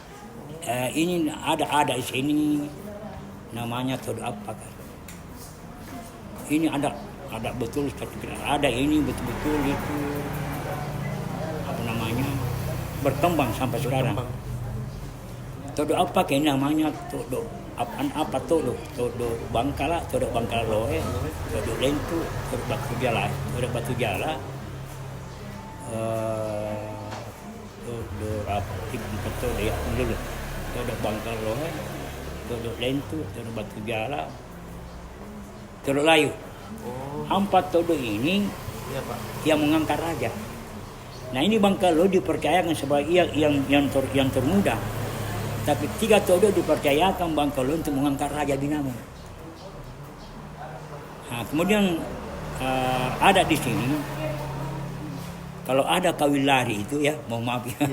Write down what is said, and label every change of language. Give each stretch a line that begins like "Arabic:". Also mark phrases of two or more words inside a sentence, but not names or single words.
Indonesian: Ini ada di sini namanya todo apakah? Ini ada betul, ada ini betul-betul itu apa namanya berkembang sampai sekarang. Todo apakah ini namanya todo apa todo bangkala, todo bangkala loe, todo lentu, todo batu jala, todo apa todo ya dulu. Todo bangkala loe, todo lentu, todo batu jala, todo layu. Empat todo ini Iya, Pak. yang mengangkat raja. Nah, ini Bangkalo dipercayakan sebagai yang termuda. Tapi 3 todo dipercayakan Bangkalo untuk mengangkat raja Binamo. Nah, kemudian ada di sini kalau ada kawin lari itu ya, mohon maaf ya.